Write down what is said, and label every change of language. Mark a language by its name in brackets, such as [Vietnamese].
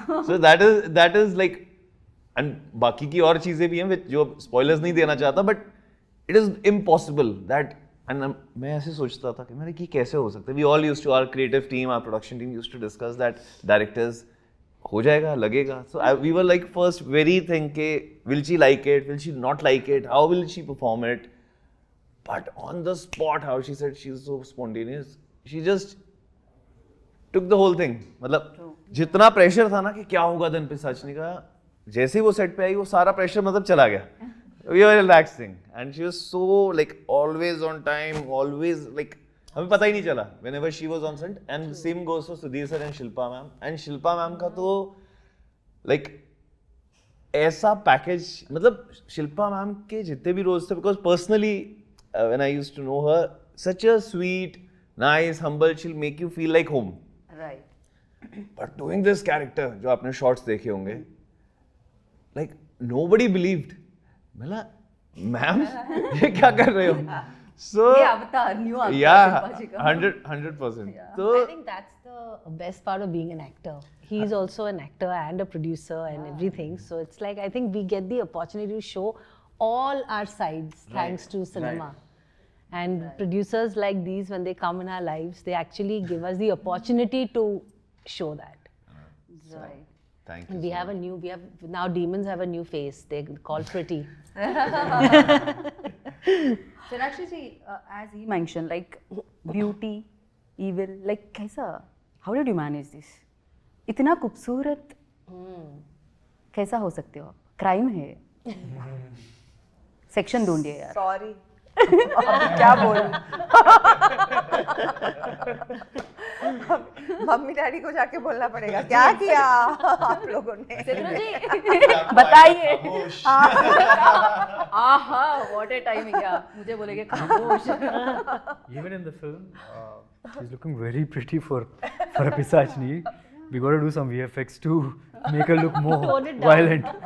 [English] So that is like, and [Hindi] बाकी की और चीजें भी हैं जो spoilers नहीं देना चाहता, [English] but it is impossible that and [Hindi] मैं ऐसे सोचता था कि मैंने कि कैसे हो सकता है. [English] We all used to, our creative team, our production team used to discuss that directors, [Hindi] हो जाएगा, लगेगा. [English] So we were like first very thinking, will she like it? Will she not like it? How will she perform it? But on the spot, how she said she's so spontaneous. She just took the whole thing. [Hindi] मतलब जितना pressure था ना कि क्या होगा दिन पे सचनी का, जैसे ही वो सेट पे आई वो सारा प्रेशर मतलब चला गया. [English] We were relaxing and she was so like always on time, always like [Hindi] हमें पता ही नहीं चला [English] whenever she was on set. And same goes for Sudhir sir and Shilpa ma'am. And Shilpa ma'am का तो like ऐसा package, [Hindi] मतलब Shilpa ma'am के जितने भी रोल्स थे, [English] Because personally when I used to know her, such a sweet, nice, humble, she'll make you feel like home. Right. But doing this character, [Hindi] जो आपने शॉर्ट्स देखे होंगे, [English] Like nobody believed. [Hindi] मतलब मैम ये क्या कर रहे हो? [English] So [Hindi] ये अवतार, न्यू अवतार [English] yeah, [Hindi] शिल्पा जी का. [English] 100%. So I think that's the best part of being an actor. He's also an actor and a producer and everything. So it's like, I think we get the opportunity to show all our sides thanks to cinema. And producers like these, when they come in our lives, they actually give us the opportunity to show that. Right. thank you. We have now demons have a new face. They're called Pretty. Sonakshi ji, as he mentioned, like beauty, evil, like कैसा? How did you manage this? [Hindi] इतना खूबसूरत कैसा हो सकते हो आप? Crime है. Section ढूंढिए यार. Sorry. अब क्या बोलूं? मम्मी डैडी को जाके बोलना पड़ेगा क्या किया आप लोगों ने. बताइए. [English] आहा, what a timing यार. [Hindi] मुझे बोलेंगे खामोश. [English] Even in the film, she's looking very pretty for a Pisachni. We got to do some VFX to make her look more violent.